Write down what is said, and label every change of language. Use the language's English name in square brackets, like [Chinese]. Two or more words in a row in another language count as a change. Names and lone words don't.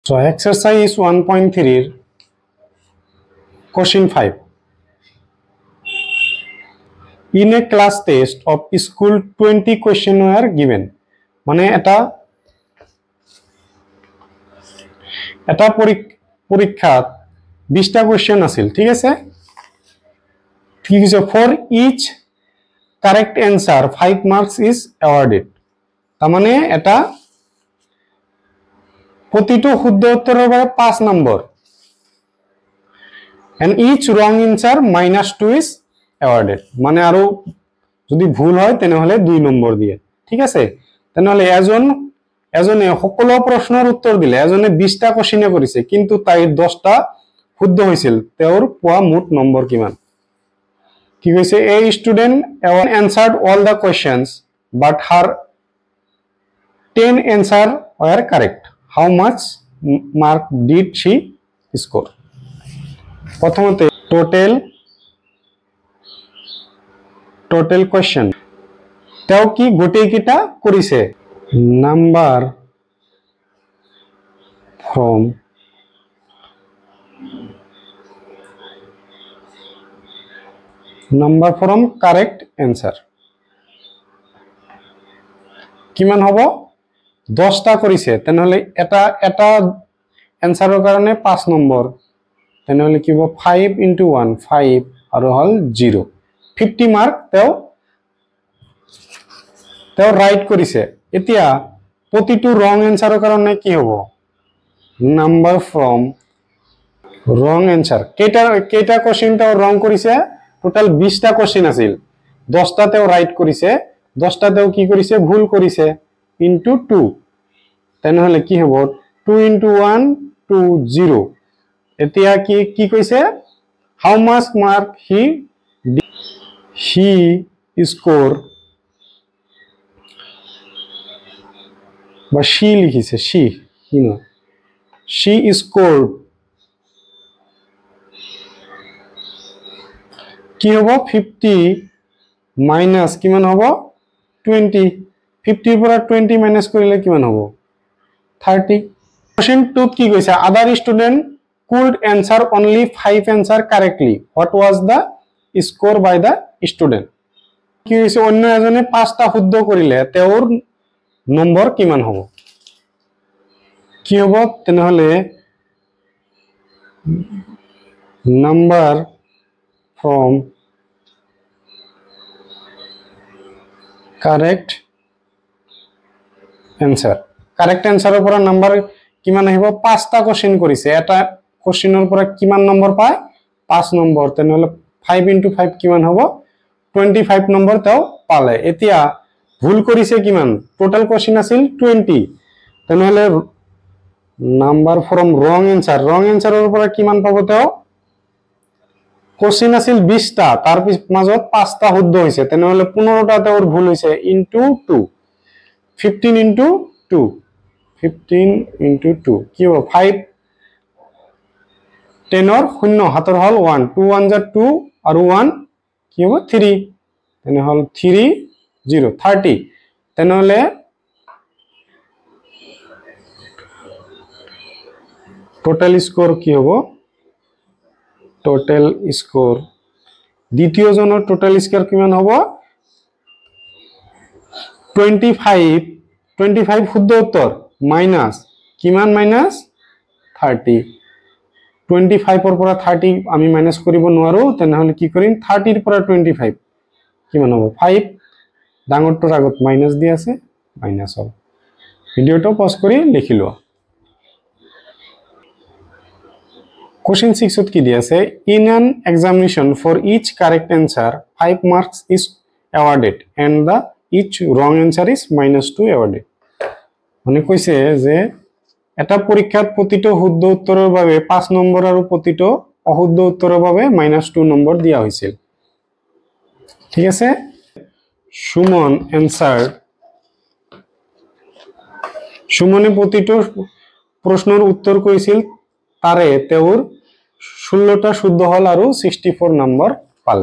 [English] So exercise 1.3 question 5. In a class test of school 20 question were given. [Assamese] মানে এটা পরীক্ষাত 20টা কোশ্চেন আছিল, ঠিক আছে? ঠিক আছে, [English] for each correct answer 5 marks is awarded. [Assamese] তার মানে এটা প্রতিটো শুদ্ধ উত্তরের উপরে 5 নম্বর, [English] and each wrong answer -2 is awarded. [Assamese] মানে আরো যদি ভুল হয় তাহলে 2 নম্বর দিয়ে, ঠিক আছে? তাহলে এজনে সকলো প্রশ্নের উত্তর দিলে, এজনে 20টা কোশ্চেন কৰিছে কিন্তু তাই 10টা শুদ্ধ হৈছিল, তেওঁৰ পোৱা মুঠ নম্বৰ কিমান? কি কৈছে, [English] a student answered all the questions but her 10 answer were correct. How much mark did she score? [Assamese] প্রথমতে [English] total question [Assamese] তেও কি গোটেই কিটা কৰিছে, [English] number from correct answer [Assamese] কিমান হ'ব? 10টা কৰিছে, তেনেহলে এটা অ্যান্সাৰৰ কাৰণে 5 নম্বৰ, তেনেহলে কি হ'ব 5 × 1 5 আৰু হল 0, 50 মার্ক তেও রাইট কৰিছে। এতিয়া প্ৰতিটো [English] wrong answer's [Assamese] কাৰণে কি হ'ব, [English] number from wrong answer. [Assamese] কেইটা কোশ্চেন তেও রং কৰিছে, টোটাল 20টা কোশ্চেন আছিল, 10টা তেও রাইট কৰিছে, 10টা তেও কি কৰিছে, ভুল কৰিছে, ইনটু 2, তেনেহলে কি হ'ব 2 × 1 2 0। এতিয়া কি কৈছে, [English] how much mark he score, [Assamese] বা she লিখিছে, [English] she scored [Assamese] কি হ'ব 50 মাইনাস কিমান হ'ব 20, 50 পৰা 20 মাইনাস কৰিলে কিমান হ'ব 30। কোশ্চেন 2 কি কৈছে, [English] other student could answer only 5 answer correctly, what was the score by the student? [Assamese] কি হৈছে, অন্য এজনে 5টা শুদ্ধ কৰিলে তেওঁৰ নম্বৰ কিমান হ'ব? কি হ'ব, তেনেহলে [English] number from correct answer, correct answer's [Assamese] পৰা নাম্বার কিমান আহিব? 5টা কোশ্চেন কৰিছে, এটা কোশ্চেনৰ পৰা কিমান নম্বৰ পায়? 5 নম্বৰ, তেনেহলে 5 × 5 কিমান হ'ব? 25 নম্বৰ তেও পালে। এতিয়া ভুল কৰিছে কিমান? [English] total question [Assamese] আছিল 20, তেনেহলে [English] number from wrong answer's [Assamese] পৰা কিমান পাব তেও? কোশ্চেন আছিল 20টা, তাৰ মাজত 5টা শুদ্ধ হৈছে, তেনেহলে 15টা তেওঁৰ ভুল হৈছে, ইনটু 2, 15 × 2 15 × 2 কি হ'ব 5, 10ৰ 0 হাতৰ হল 1, 2 1 যা 2 আৰু 1 কি হ'ব 3, তেনেহলে 3 0 30, তেনেহলে [English] total score [Assamese] কি হ'ব? [English] total score [Assamese] দ্বিতীয় জনৰ [English] total score [Assamese] কিমান হ'ব? 25 শুদ্ধ উত্তৰ মাইনাস কিমান, মাইনাস 30, 25 পৰা 30 আমি মাইনাস কৰিব নোৱাৰো, তেনেহলে কি কৰিম 30 পৰা 25 কিমান হ'ব 5, ডাঙৰটোৰ আগত মাইনাস দি আছে, মাইনাস হ'ব। ভিডিওটো পজ কৰি লিখি লোৱা। Question 6 কি দি আছে, [English] in an examination for each correct answer 5 marks is awarded and the each wrong answer is -2 awarded. [Assamese] মানে কৈছে যে এটা পৰীক্ষাত প্ৰতিটো শুদ্ধ উত্তৰৰ বাবে 5 নম্বৰ আৰু প্ৰতিটো অশুদ্ধ উত্তৰৰ বাবে -2 নম্বৰ দিয়া হৈছিল, ঠিক আছে? সুমনে প্ৰতিটো প্ৰশ্নৰ উত্তৰ কৰিছিল, তাৰে তেওঁৰ 16টা শুদ্ধ হল আৰু 64 নম্বৰ পালে।